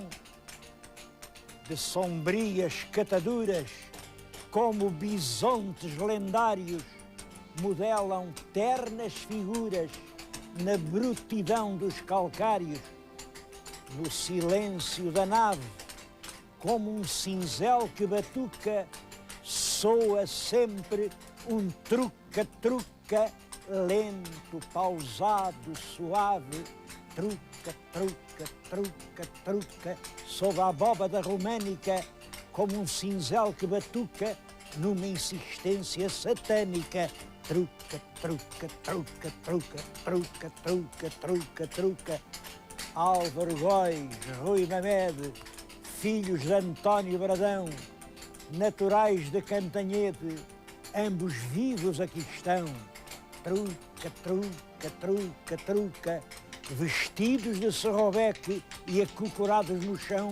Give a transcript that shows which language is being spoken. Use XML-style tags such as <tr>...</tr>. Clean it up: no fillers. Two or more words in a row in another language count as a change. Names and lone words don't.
<pt>de sombrias cataduras, como bisontes lendários, modelam ternas figuras na brutidão dos calcários, no silêncio da nave, como um cinzel que batuca, soa sempre um truca-truca, lento, pausado, suave, truca, truca, truca, truca, sob a abóbada românica, como um cinzel que batuca, numa insistência satânica. Truca, truca, truca, truca, truca, truca, truca, truca. Álvaro Góis, Rui Mamede, filhos de António Bradão, naturais de Cantanhede, ambos vivos aqui estão. Truca, truca, truca, truca, vestidos de serrobeque e acocorados no chão.</pt>